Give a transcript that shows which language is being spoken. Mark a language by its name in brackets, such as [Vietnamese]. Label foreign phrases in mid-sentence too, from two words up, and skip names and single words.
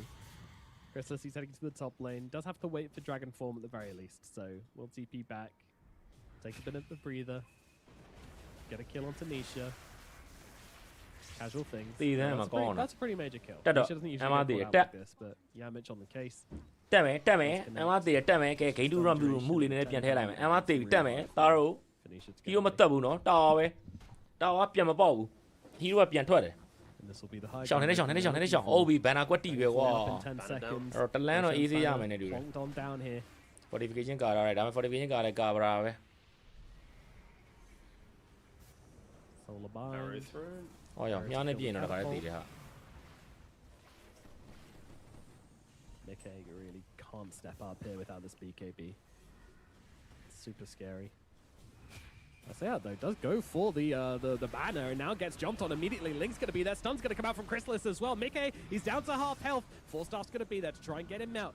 [English] Chrysalis, he's heading to the top lane. Does have to wait for Dragon Form at the very least, so we'll TP back. Take a bit of the breather. Get a kill onto Nisha. Casual things. See them, That's a pretty major kill. That Nisha doesn't usually get caught out like this, but Yamich on the case. [Burmese] တက်မယ်အမသေးတက်မယ်ကဲဂိမ်းတူ run ပြီးမှုလေးနည်းနည်းပြန်ထည့်လိုက်မယ်အမသေးတက်မယ်သားတို့ [English] Phoenicia to [Burmese] ဟီရိုမတက်ဘူးနော်တာဝါပဲတာဝါပြန်မပေါက်ဘူးဟီရိုကပြန်ထွက်တယ် [English] And this will be the high [Burmese] ရှောင်းနေရှောင်းအိုးဘီဘန်နာကွက်တီပဲကွာ [English] Up in 10 seconds. [Burmese] အဲ့တော့တလန်းတော့ easy ရမယ်နဲ့တူတယ် [English] Plonked on down here. [Burmese] fortification ကာရတယ်ဒါပေမဲ့ fortification ကာလည်းကာဗရာပဲ [English] Solar Arrow bind. thrown. [Burmese] ဟောရောမြားနဲ့ပြင်တော့တခါလေးတည်တယ်ဟာ [English] Nikkei really can't step up here without this BKB. It's super scary. I say that though, does go for the banner and now gets jumped on immediately. Link's going to be there. Stun's going to come out from Chrysalis as well. Mickey, he's down to half health. 4-star's going to be there to try and get him out.